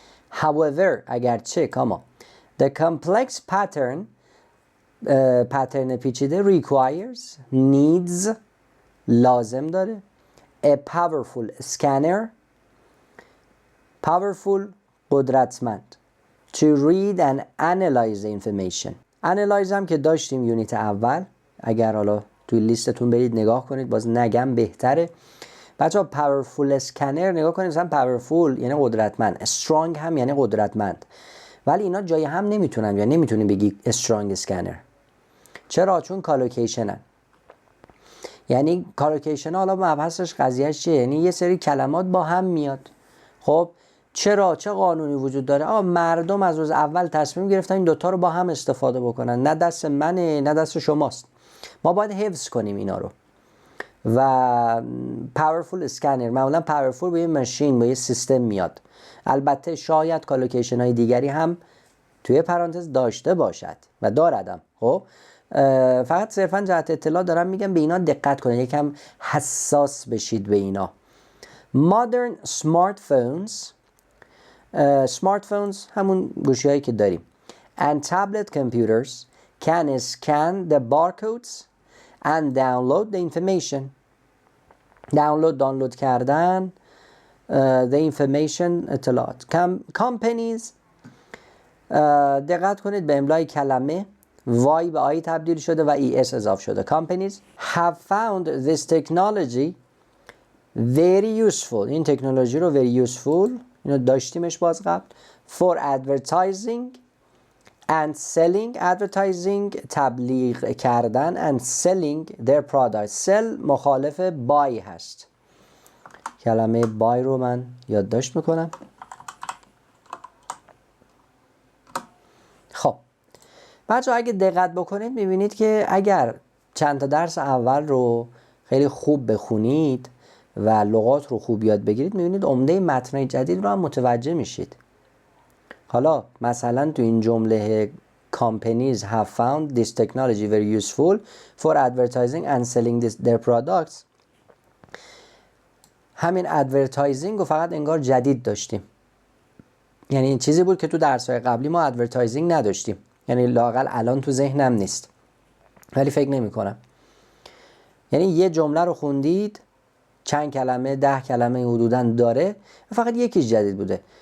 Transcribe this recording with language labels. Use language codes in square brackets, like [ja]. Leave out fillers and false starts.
[en] However اگرچه the complex pattern [fa] پترن پیچیده [en] requires needs [fa] لازم داره [en] a powerful scanner powerful قدرتمند to read and analyze the information. [fa] analyze هم که داشتیم یونیت اول، اگر حالا توی لیستتون برید نگاه کنید، باز نگم بهتره بچه ها. powerful scanner نگاه کنید، مثلا powerful یعنی قدرتمند، strong هم یعنی قدرتمند، ولی اینا جای هم نمیتونن یا نمیتونی بگی strong scanner. چرا؟ چون کالوکیشنن. یعنی کالوکیشن حالا مبحثش قضیهش چیه؟ یعنی یه سری کلمات با هم میاد. خب چرا؟ چه قانونی وجود داره؟ مردم از روز اول تصمیم گرفتن این دوتا رو با هم استفاده بکنن، نه دست منه نه دست شماست، ما باید حفظ کنیم اینا رو. و powerful scanner معمولا powerful به یه ماشین با یه سیستم میاد. البته شاید کالوکیشن های دیگری هم توی پرانتز داشته باشد و داردم. خب فقط صرفا جهت اطلاع دارم میگم به اینا دقت کنید، یکم حساس بشید به اینا. [en] Modern smartphones smartphones [fa] همون گوشی هایی که داریم [en] and tablet computers can scan the barcodes and download the information. [fa] دانلود کردن the information اطلاعات. companies دقت کنید به املای کلمه وای به آی تبدیل شده و ای اس اضافه شده. [en] companies have found this technology very useful. [fa] این تکنولوژی رو [en] very useful [fa] اینو داشتیمش باز قبل [en] for advertising and selling. advertising [fa] تبلیغ کردن [en] and selling their products. [fa] sell مخالف buy هست. کلمه buy رو من یادداشت میکنم. خب بچه اگه دقت بکنید میبینید که اگر چند تا درس اول رو خیلی خوب بخونید و لغات رو خوب یاد بگیرید میبینید عمده متنای جدید رو هم متوجه میشید. حالا مثلا تو این جمله [en] companies have found this technology very useful for advertising and selling their products. [fa] همین advertising رو فقط انگار جدید داشتیم، یعنی این چیزی بود که تو درس‌های قبلی ما advertising نداشتیم، یعنی لااقل الان تو ذهنم نیست ولی فکر نمی کنم. یعنی یه جمله رو خوندید چند کلمه 10 کلمه حدوداً داره و فقط یکیش جدید بوده.